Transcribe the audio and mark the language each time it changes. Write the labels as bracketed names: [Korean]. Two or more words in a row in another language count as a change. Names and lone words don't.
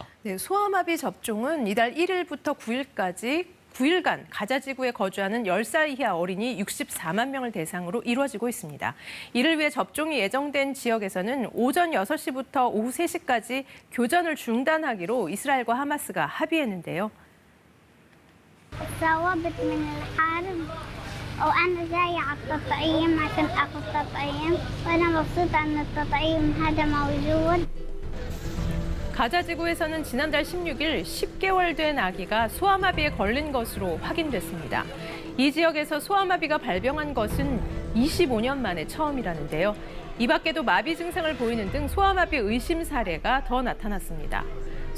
[Korean] 네, 소아마비 접종은 이달 1일부터 9일까지 9일간 가자지구에 거주하는 10살 이하 어린이 64만 명을 대상으로 이루어지고 있습니다. 이를 위해 접종이 예정된 지역에서는 오전 6시부터 오후 3시까지 교전을 중단하기로 이스라엘과 하마스가 합의했는데요. [Arabic] ثوابت من الحرب وأنا جاية على التطعيم عشان آخذ تطعيم وأنا مبسوطة إن التطعيم هذا موجود. [Korean] 가자지구에서는 지난달 16일 10개월 된 아기가 소아마비에 걸린 것으로 확인됐습니다. 이 지역에서 소아마비가 발병한 것은 25년 만에 처음이라는데요. 이 밖에도 마비 증상을 보이는 등 소아마비 의심 사례가 더 나타났습니다.